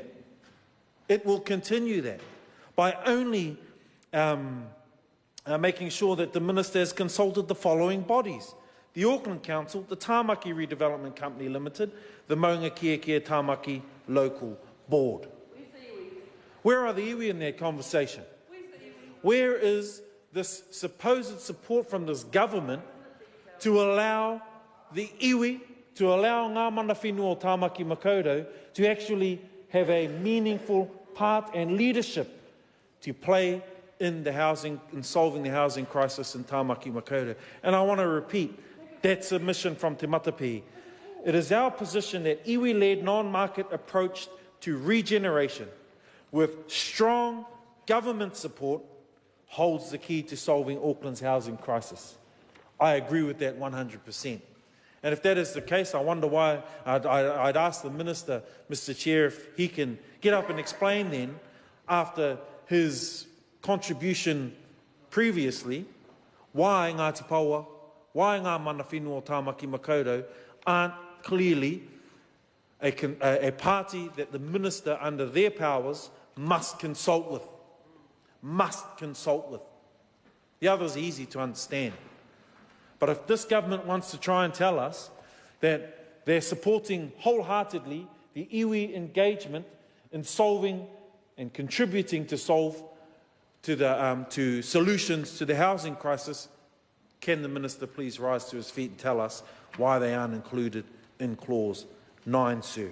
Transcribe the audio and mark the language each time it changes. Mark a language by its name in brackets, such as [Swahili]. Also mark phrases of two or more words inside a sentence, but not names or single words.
[English] It will continue that by only making sure that the Minister has consulted the following bodies: the Auckland Council, the Tāmaki Redevelopment Company Limited, the Maunga Kia Tāmaki Local Board. Where are the iwi in that conversation? Where is this supposed support from this government to allow the iwi, to allow [Māori] ngā mana whenua o Tāmaki Makaurau [English] to actually have a meaningful part and leadership to play in the housing, in solving the housing crisis in Tāmaki Makaurau? And I want to repeat that submission from Te Matapihi. It is our position that iwi-led non-market approach to regeneration with strong government support holds the key to solving Auckland's housing crisis. I agree with that 100%. And if that is the case, I wonder why I'd ask the Minister, Mr. Chair, if he can get up and explain then, after his contribution previously, why Ngāti Paua, why [Māori] ngā mana whenua o Tāmaki Makaurau [English] aren't clearly a party that the Minister, under their powers, must consult with. Must consult with. The others are easy to understand. But if this government wants to try and tell us that they're supporting wholeheartedly the iwi engagement in solving and contributing to solve to solutions to the housing crisis, can the Minister please rise to his feet and tell us why they aren't included in Clause 9, sir?